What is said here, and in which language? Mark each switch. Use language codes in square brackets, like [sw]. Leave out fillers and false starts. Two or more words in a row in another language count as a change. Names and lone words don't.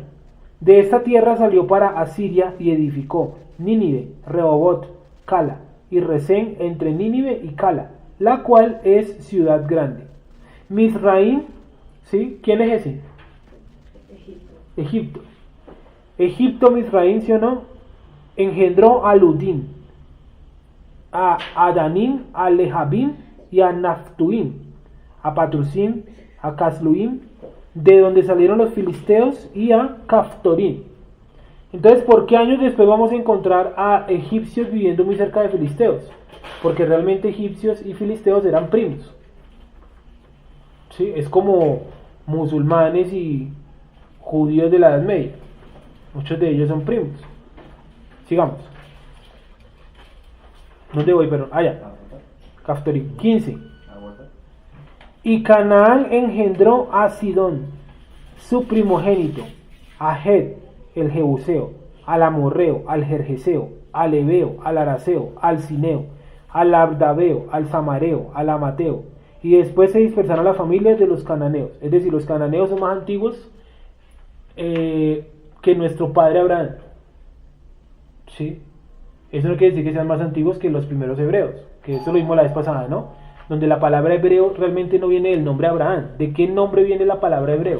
[es] De esta tierra salió para Asiria y edificó Nínive, Rehobot, Cala y Resén entre Nínive y Cala, la cual es ciudad grande. Mizraim, ¿sí? ¿Quién es ese? Egipto. Egipto, Mizraim, ¿sí o no? Engendró a Ludim, a Adanim, a Lehabim y a Naftuim, a Patrusim, a Casluim, de donde salieron los filisteos, y a Caftorim. Entonces, ¿por qué años después vamos a encontrar a egipcios viviendo muy cerca de filisteos? Porque realmente egipcios y filisteos eran primos. ¿Sí? Es como musulmanes y judíos de la Edad Media. Muchos de ellos son primos. Sigamos. ¿Dónde voy? Perdón. Allá. Cafteri. 15. Y Canaán engendró a Sidón, su primogénito, a Het, el Jebuseo, al Amorreo, al Gergeseo, al Ebeo, al Araseo, al Cineo, al Abdabeo, al Samareo, al Amateo. Y después se dispersaron las familias de los cananeos. Es decir, los cananeos son más antiguos que nuestro padre Abraham. ¿Sí? Eso no quiere decir que sean más antiguos que los primeros hebreos, que eso lo vimos la vez pasada, ¿no? Donde la palabra hebreo realmente no viene del nombre Abraham. ¿De qué nombre viene la palabra hebreo?